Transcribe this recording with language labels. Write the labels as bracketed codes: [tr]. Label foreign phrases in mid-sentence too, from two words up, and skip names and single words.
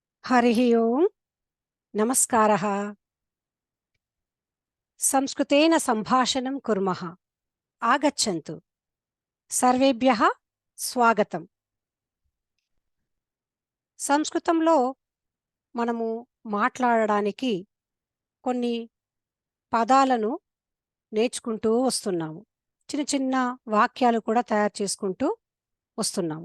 [sa] हरिः ओम् नमस्कारः। संस्कृतेन सम्भाषणं कुर्मः। आगच्छन्तु। सर्वेभ्यः స్వాగతం। [te] సంస్కృతంలో మనము మాట్లాడడానికి కొన్ని పదాలను నేర్చుకుంటూ వస్తున్నాము. చిన్న చిన్న వాక్యాలు కూడా తయారు చేసుకుంటూ వస్తున్నాము.